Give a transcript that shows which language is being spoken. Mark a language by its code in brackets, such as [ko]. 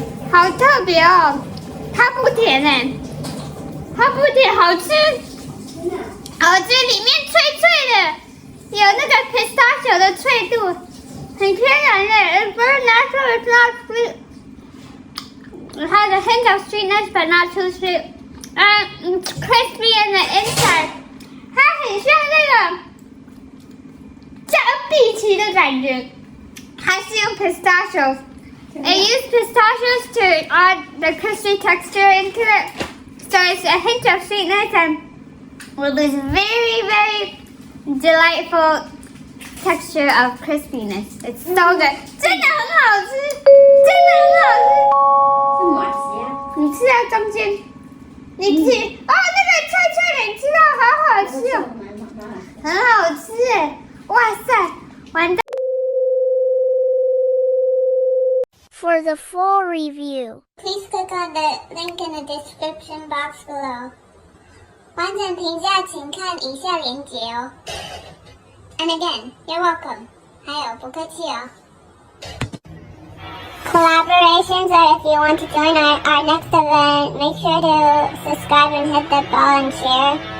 [zh] 好特别哦，它不甜哎，它不甜，好吃。哦，这里面脆脆的，有那个 pistachio 的脆度，很天然的。 [en] It's very natural. It's not sweet. It has a hint of sweetness, but not too sweet. It's crispy in the inside. [zh] 它很像那个加碧离奇的感觉，还是用 pistachios。 [en] I use pistachios to add the crispy texture into it, so it's a hint of sweetness and with this very, very delightful texture of crispiness. It's so good. [zh] 真的很好吃，真的很好吃。是马吉啊？你吃在中间，你吃哦，那个脆你吃到好好吃哦，很好吃哎！哇塞，完蛋。 [en] For the full review, please click on the link in the description box below. [zh] 完整评价请看以下连结哦。 [en] And again, you're welcome. [zh] 还有不客气哦。 [en] Collaborations, or if you want to join our next event, make sure to subscribe and hit the bell and share.